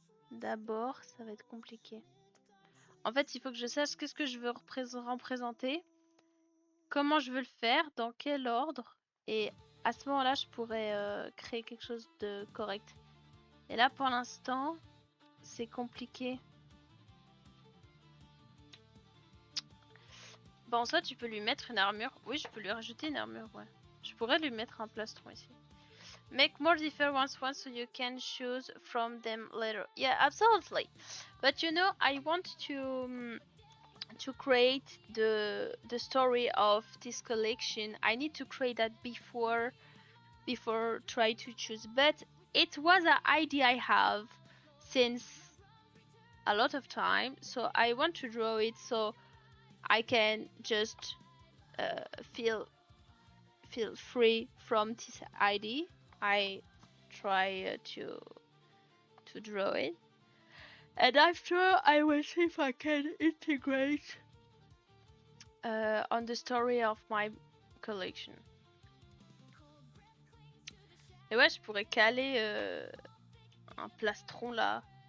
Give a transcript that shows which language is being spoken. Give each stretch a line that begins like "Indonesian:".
French: d'abord, ça va être compliqué. En fait, il faut que je sache qu'est-ce que je veux représenter, comment je veux le faire, dans quel ordre, et à ce moment-là, je pourrais créer quelque chose de correct. Et là, pour l'instant, c'est compliqué. Bon, en soi, tu peux lui mettre une armure. Oui, je peux lui rajouter une armure, ouais. Je pourrais lui mettre un plastron ici.
English: Make more different ones so you can choose from them later. Yeah, absolutely. But you know, I want to to create the story of this collection. I need to create that before try to choose, but it was an idea I have since a lot of time, so I want to draw it so I can just feel free from this idea. I try to draw it, and after I will see if I can integrate on the story of my collection.
French: Et ouais, je pourrais caler un plastron là.